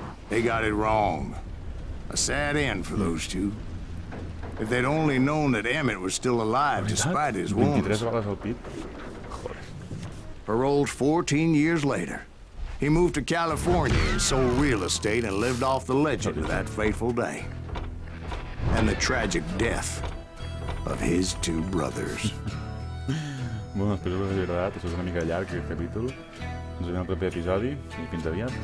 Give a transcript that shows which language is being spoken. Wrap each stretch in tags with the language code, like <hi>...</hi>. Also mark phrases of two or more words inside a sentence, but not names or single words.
<en>They got it wrong. A sad end for those two. If they'd only known that Emmett was still alive despite his wounds.</en> <ca>23 vegades al pit.</ca> <en>Paroled 14 years later. He moved to California and sold real estate and lived off the legend of that fateful day. And the tragic death of his two brothers.</en> <ca>Bueno, espero que us hagi agradat. Això és una mica llarg, aquest capítol. Ens veiem en el proper episodi i fins aviat.</ca>